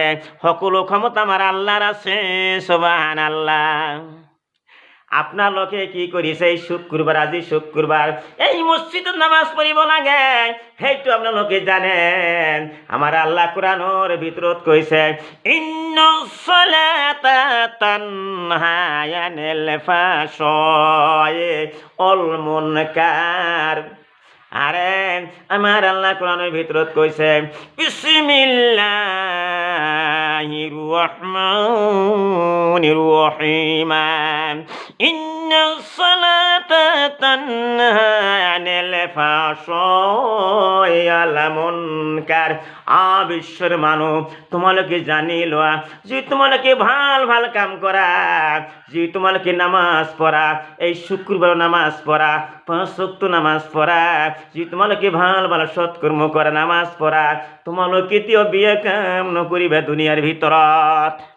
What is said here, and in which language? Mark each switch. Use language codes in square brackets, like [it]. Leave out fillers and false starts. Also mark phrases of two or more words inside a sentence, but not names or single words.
[as] সকলো ক্ষমতা আমাৰ আল্লাহৰ আছে, সুবহানাল্লাহ। আপোনালোকে কি কৰিছে? এই শুক্ৰবাৰ, আজি শুক্ৰবাৰ, এই মছজিদত নামাজ পঢ়িব লাগে, সেইটো আপোনালোকে জানে। আমাৰ আল্লাহ কোৰআনৰ ভিতৰত কৈছে, [ar] إن الصلاة تنهى عن الفحشاء والمنكر. [as] আরে আমার আল্লাহ কোরআনের ভিতৰত কৈছে, [ar] بسم الله الرحمن الرحيم، إن الصلاة تنهى عن الفحشاء والمنكر. [as] বিশ্বের মানুষ তোমালোকে জানি লোৱা, যে তোমালোকে ভাল ভাল কাম কৰা, যে তোমালোকে নামাজ পঢ়া, এই শুক্রবার নামাজ পঢ়া, 5 ওয়াক্ত নামাজ পঢ়া, যে তোমালোকে ভাল ভাল সৎকর্ম কৰা, নামাজ পঢ়া, তোমালোকে কেতিয়াও বিয়া কাম নকৰিবা দুনিয়াৰ ভিতৰত।